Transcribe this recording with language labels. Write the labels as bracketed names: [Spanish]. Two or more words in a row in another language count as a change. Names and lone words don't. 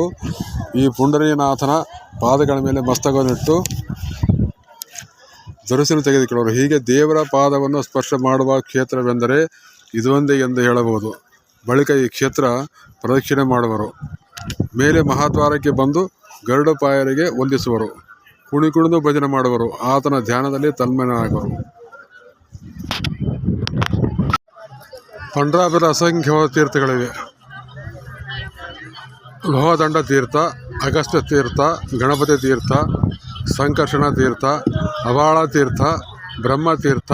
[Kannada] ಈ ಪುಂಡರೀನಾಥನ ಪಾದಗಳ ಮೇಲೆ ಮಸ್ತಕವನ್ನಿಟ್ಟು ದರ್ಶನ ತೆಗೆದುಕೊಳ್ಳುವರು. ಹೀಗೆ ದೇವರ ಪಾದವನ್ನು ಸ್ಪರ್ಶ ಮಾಡುವ ಕ್ಷೇತ್ರವೆಂದರೆ ಇದೊಂದೇ ಎಂದು ಹೇಳಬಹುದು. ಬಳಿಕ ಈ ಕ್ಷೇತ್ರ ಪ್ರದಕ್ಷಿಣೆ ಮಾಡುವರು. ಮೇಲೆ ಮಹಾದ್ವಾರಕ್ಕೆ ಬಂದು ಗರುಡಪಾಯರಿಗೆ ವಂದಿಸುವರು. ಕುಣಿದು ಭಜನೆ ಮಾಡುವರು. ಆತನ ಧ್ಯಾನದಲ್ಲಿ ತನ್ಮಯನಾಗುವರು. ಪಂಢರಾಪುರ ಅಸಂಖ್ಯವಾದ ತೀರ್ಥಗಳಿವೆ. ಲೋಹದಂಡ ತೀರ್ಥ, ಅಗಸ್ತ್ಯ ತೀರ್ಥ, ಗಣಪತಿ ತೀರ್ಥ, ಸಂಕರ್ಷಣ ತೀರ್ಥ, ಅವಾಳ ತೀರ್ಥ, ಬ್ರಹ್ಮತೀರ್ಥ,